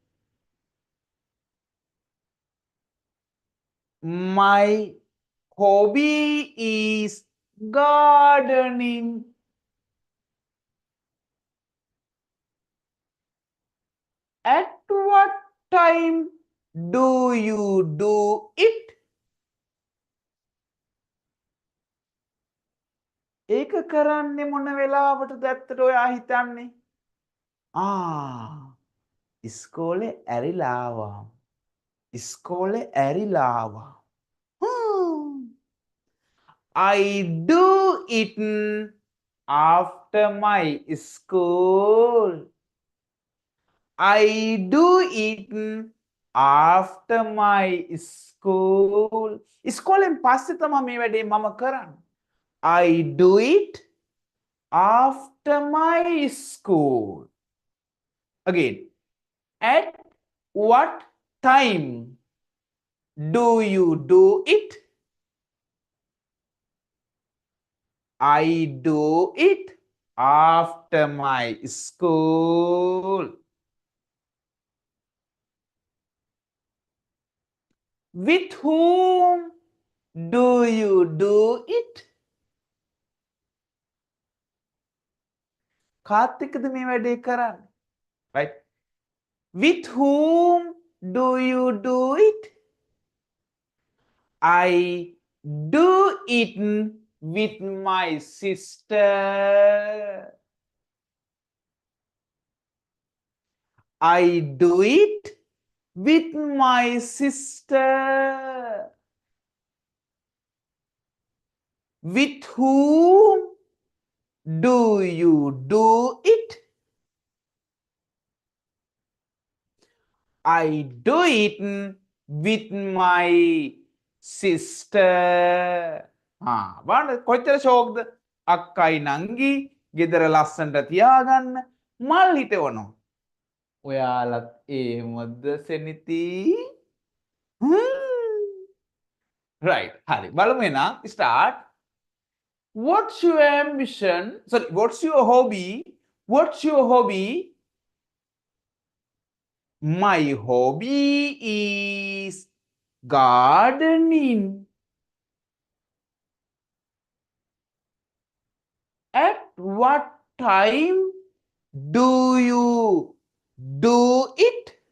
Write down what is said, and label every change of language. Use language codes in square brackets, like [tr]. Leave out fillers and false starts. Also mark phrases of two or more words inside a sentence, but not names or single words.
[en] My hobby is gardening. At what time do you do it? [si] ඒක කරන්නේ මොන වෙලාවටද ඇත්තට ඔයා හිතන්නේ? ඉස්කෝලේ ඇරිලා ආවා. ඉස්කෝලේ ඇරිලා ආවා. [en] I do it after my school. I do it after my school. [si] ඉස්කෝලෙන් පස්සේ තමයි මේ වැඩේ මම කරන්නේ. [en] I do it after my school. Again, at what time do you do it? I do it after my school. With whom do you do it? [si] කාත් එක්කද මේ වැඩේ කරන්නේ? [en] Right? With whom do you do it? I do it with my sister. I do it with my sister. With whom do you do it? I do it with my sister. [si] බලන්න කොච්චර ෂෝක්ද? අක්කයි නංගි ගෙදර ලස්සනට තියාගන්න මල් හිටවනවා. ඔයාලත් එහෙමද සෙනිති? [en] Right. හරි. [si] බලමු එහෙනම් [en] start. What's your ambition? Sorry, what's your hobby? What's your hobby? My hobby is gardening. At what time do you do it?